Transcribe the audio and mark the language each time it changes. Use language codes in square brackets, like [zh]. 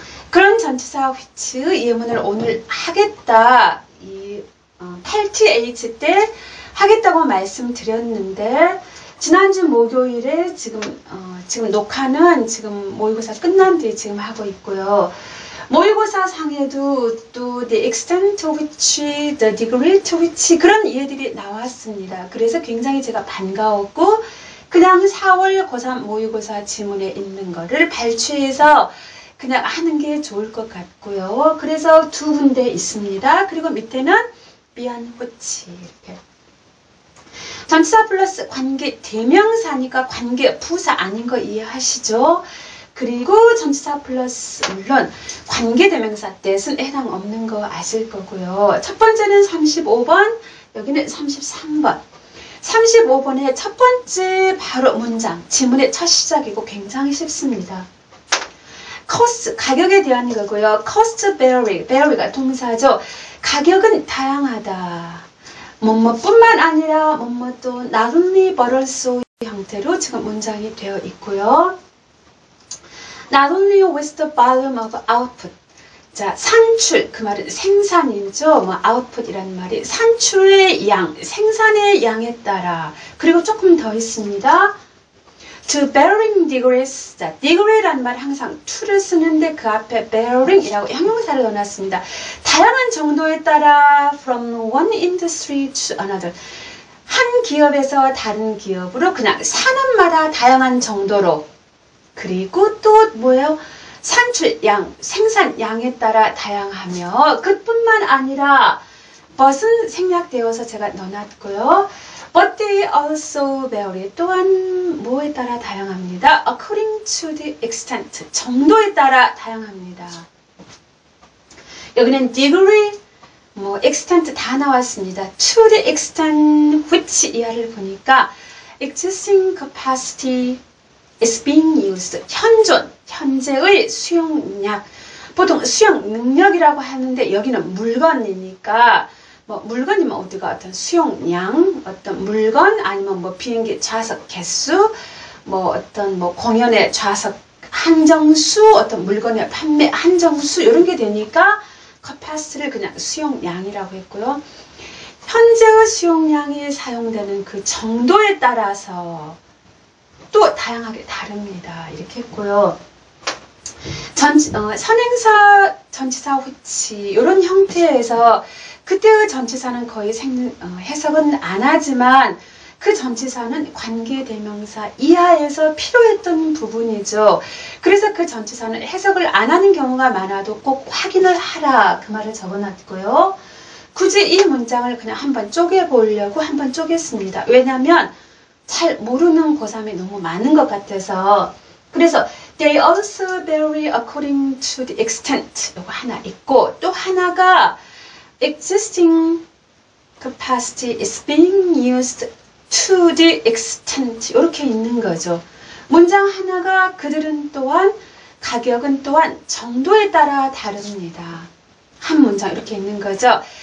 [ko] 그런 전치사 which 예문을 오늘 하겠다, 이 8th 때 하겠다고 말씀드렸는데, 지난주 목요일에 지금 녹화는 지금 모의고사 끝난 뒤에 지금 하고 있고요. 모의고사 상에도 또 [en] the extent to which, the degree to which [ko] 그런 이해들이 나왔습니다. 그래서 굉장히 제가 반가웠고, 그냥 4월 고3 모의고사 지문에 있는 거를 발췌해서 그냥 하는 게 좋을 것 같고요. 그래서 두 군데 있습니다. 그리고 밑에는 [en] beyond which [ko] 이렇게. 전치사 플러스 관계 대명사니까 관계 부사 아닌 거 이해하시죠? 그리고 전치사 플러스 물론 관계 대명사 뜻은 해당 없는 거 아실 거고요. 첫 번째는 35번, 여기는 33번. 35번의 첫 번째 바로 문장, 지문의 첫 시작이고 굉장히 쉽습니다. cost, 가격에 대한 거고요. [en] cost vary, [ko] vary가 동사죠. 가격은 다양하다. 뭐뭐뿐만 아니라 뭐뭐도 [en] not only but also [ko] 형태로 지금 문장이 되어 있고요. [en] Not only with the volume of output. [ko] 자, 산출, 그 말은 생산이죠. 뭐 output이라는 말이 산출의 양, 생산의 양에 따라. 그리고 조금 더 있습니다. [en] To varying degrees. [ko] 자, degree라는 말 항상 to를 쓰는데 그 앞에 varying이라고 형용사를 넣어놨습니다. 다양한 정도에 따라 [en] from one industry to another. [ko] 한 기업에서 다른 기업으로 그냥 산업마다 다양한 정도로. 그리고 또 뭐예요? 산출량, 생산량에 따라 다양하며, 그뿐만 아니라 but은 생략되어서 제가 넣어놨고요. [en] But they also vary. [ko] 또한 뭐에 따라 다양합니다. [en] According to the extent. [ko] 정도에 따라 다양합니다. 여기는 degree, 뭐 extent 다 나왔습니다. [en] To the extent which [ko] 이하를 보니까 [en] existing capacity is being used. [ko] 현존, 현재의 수용량. 보통 수용 능력이라고 하는데 여기는 물건이니까 뭐 물건이면 어디가 어떤 수용량, 어떤 물건, 아니면 뭐 비행기 좌석 개수, 뭐 어떤 뭐 공연의 좌석 한정수, 어떤 물건의 판매 한정수 이런 게 되니까 capacity를 그냥 수용량이라고 했고요. 현재의 수용량이 사용되는 그 정도에 따라서 또 다양하게 다릅니다. 이렇게 했고요. 선행사, 전치사 which 이런 형태에서 그때의 전치사는 거의 해석은 안 하지만 그 전치사는 관계대명사 이하에서 필요했던 부분이죠. 그래서 그 전치사는 해석을 안 하는 경우가 많아도 꼭 확인을 하라, 그 말을 적어놨고요. 굳이 이 문장을 그냥 한번 쪼개보려고 한번 쪼갰습니다. 왜냐하면 잘 모르는 고3이 너무 많은 것 같아서. 그래서 [en] they also vary according to the extent [ko] 이거 하나 있고, 또 하나가 [en] existing capacity is being used to the extent [ko] 이렇게 있는 거죠. 문장 하나가 그들은 또한 가격은 또한 정도에 따라 다릅니다. 한 문장 이렇게 있는 거죠.